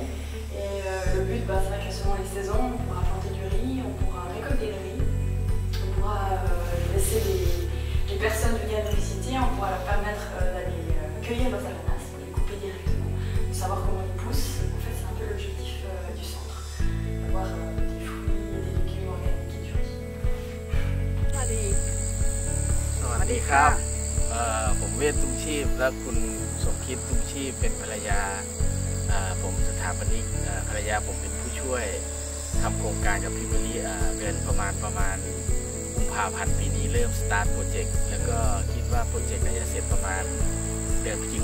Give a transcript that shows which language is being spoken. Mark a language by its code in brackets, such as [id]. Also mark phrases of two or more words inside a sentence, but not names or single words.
[fr] Et le but, c'est vrai que selon les saisons, on pourra planter du riz, on pourra récolter le riz, on pourra laisser les personnes venir nous visiter, on pourra leur permettre d'aller cueillir nos ananas, pour les couper directement, de savoir comment ils poussent. En fait, c'est un peu l'objectif du centre, d'avoir des fruits et des légumes organiques et du riz. [th] สวัสดีครับผมเวทตุ้งชีพและคุณสมคิดตุ้งชีพเป็นภรรยาผมสถาปนิกภรรยาผมเป็นผู้ช่วยทำโครงการกับพี่มะ ลิเดือนประมาณกุมภาพันธ์ปีนี้เริ่ม [en] start project [th] แล้วก็คิดว่าโปรเจกต์น่าจะเสร็จประมาณเดือนพฤศจิ